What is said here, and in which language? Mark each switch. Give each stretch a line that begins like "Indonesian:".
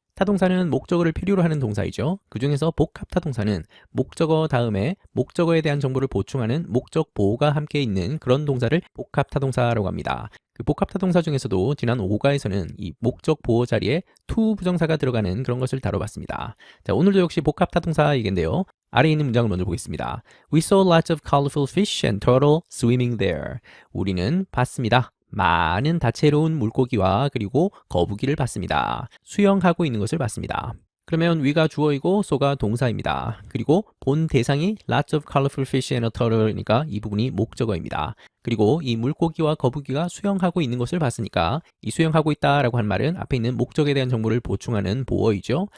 Korean: 타동사는 목적어를 필요로 하는 동사이죠. 그 중에서 복합타동사는 목적어 다음에 목적어에 대한 정보를 보충하는 목적 보호가 함께 있는 그런 동사를 복합타동사라고 합니다. 그 복합타동사 중에서도 지난 5과에서는 이 목적 보호 자리에 to 부정사가 들어가는 그런 것을 다뤄봤습니다. 자, 오늘도 역시 복합타동사 얘기인데요. 아래에 있는 문장을 먼저 보겠습니다.
English: We saw lots of colorful fish and turtle swimming there.
Korean: 우리는 봤습니다. 많은 다채로운 물고기와 그리고 거북이를 봤습니다. 수영하고 있는 것을 봤습니다. 그러면 we가 주어이고 so가 동사입니다. 그리고 본 대상이
English: lots of colorful fish and a turtle
Korean: 니까 이 부분이 목적어입니다. 그리고 이 물고기와 거북이가 수영하고 있는 것을 봤으니까 이 수영하고 있다라고 한 말은 앞에 있는 목적에 대한 정보를 보충하는 보어이죠.